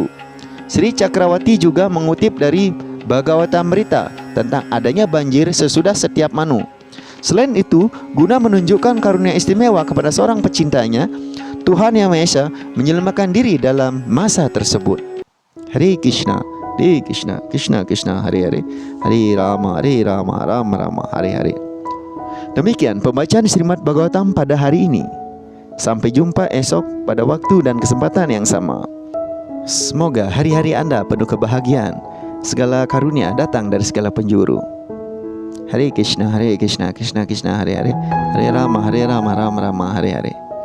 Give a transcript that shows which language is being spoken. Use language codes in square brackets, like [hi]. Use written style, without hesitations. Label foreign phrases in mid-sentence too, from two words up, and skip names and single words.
[id] Sri Chakravarti juga mengutip dari Bhagavatamrita tentang adanya banjir sesudah setiap Manu. Selain itu, guna menunjukkan karunia istimewa kepada seorang pecintanya, Tuhan Yang Maha Esa menyelamatkan diri dalam masa tersebut. [sa] हरे कृष्ण हरे कृष्ण कृष्ण कृष्ण हरे हरे हरे राम राम राम हरे हरे. [id] Demikian pembacaan Srimad Bhagavatam pada hari ini. Sampai jumpa esok pada waktu dan kesempatan yang sama. Semoga hari-hari Anda penuh kebahagiaan. Segala karunia datang dari segala penjuru. [sa] हरे कृष्ण कृष्ण कृष्ण हरे हरे हरे राम राम राम हरे हरे.